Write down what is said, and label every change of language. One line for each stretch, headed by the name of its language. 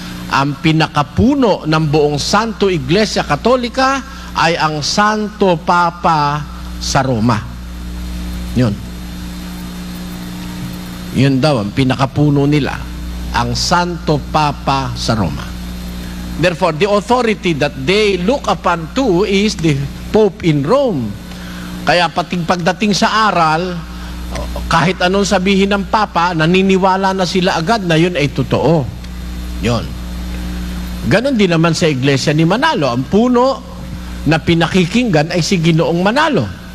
Filipino: ang pinakapuno ng buong Santo Iglesia Katolika ay ang Santo Papa sa Roma. Yun. Yun daw, ang pinakapuno nila, ang Santo Papa sa Roma.
English: Therefore, the authority that they look upon to is the Pope in Rome.
Filipino: Kaya pagdating sa aral, kahit anong sabihin ng Papa, naniniwala na sila agad na yun ay totoo. Yun. Ganon din naman sa Iglesia ni Manalo. Ang puno na pinakikinggan ay si Ginoong Manalo.